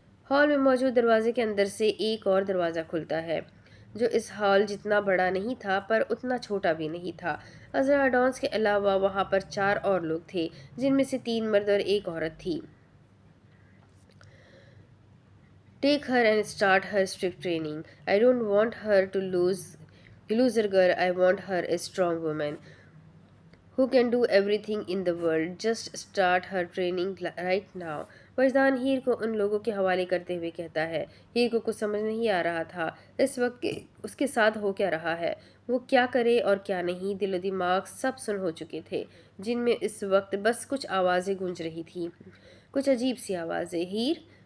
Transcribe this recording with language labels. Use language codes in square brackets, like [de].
[ur] Hall میں موجود دروازے کے اندر سے ایک اور دروازہ کھلتا ہے، جو اس ہال جتنا بڑا نہیں تھا پر اتنا چھوٹا بھی نہیں تھا۔ عذرا ایڈامز کے علاوہ وہاں پر 4 اور لوگ تھے، جن میں سے 3 مرد اور ایک عورت تھی۔ [en] Take her and start her strict training. I don't want her to loser girl. I want her a strong woman who can do everything in the world. Just start her training right now. [ur] وجدان ہیر کو ان لوگوں کے حوالے کرتے ہوئے کہتا ہے۔ ہیر کو کچھ سمجھ نہیں آ رہا تھا اس وقت اس کے ساتھ ہو کیا رہا ہے، وہ کیا کرے اور کیا نہیں۔ دل و دماغ سب سن ہو چکے تھے، جن میں اس وقت بس کچھ آوازیں گونج رہی تھیں، کچھ عجیب سی آوازیں۔ ہیر!